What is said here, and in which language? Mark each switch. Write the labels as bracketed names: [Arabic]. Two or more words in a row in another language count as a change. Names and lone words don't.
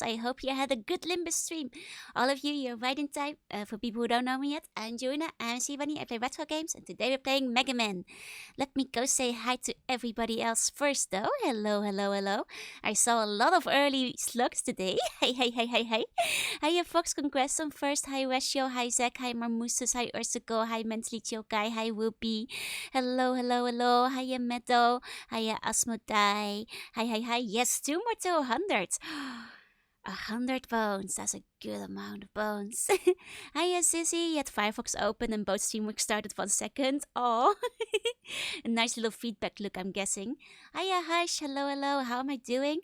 [English] I hope you had a good Limbus stream. All of you, you're right in time. For people who don't know me yet, I'm Joina, I'm Sivani, I play retro games, and today we're playing Mega Man. Let me go say hi to everybody else first though. Hello, hello, hello. I saw a lot of early slugs today. Hey, hey, hey, hey, hey. Hi, Fox Conquest on first. Hi, Westio. Hi, Zach. Hi, Marmousas. Hi, Ursico. Hi, Mentally Chill Guy. Hi, Whoopi. Hello, hello, hello. Hi, Meadow. Hi, Asmodai. Hi, hi, hi. Yes, two more to 100. 100 bones. That's a good amount of bones. Hiya, Sissy. You had Firefox open and both Steamworks started 1 second. Oh, a nice little feedback look, I'm guessing. Hiya, Hush. Hello, hello. How am I doing?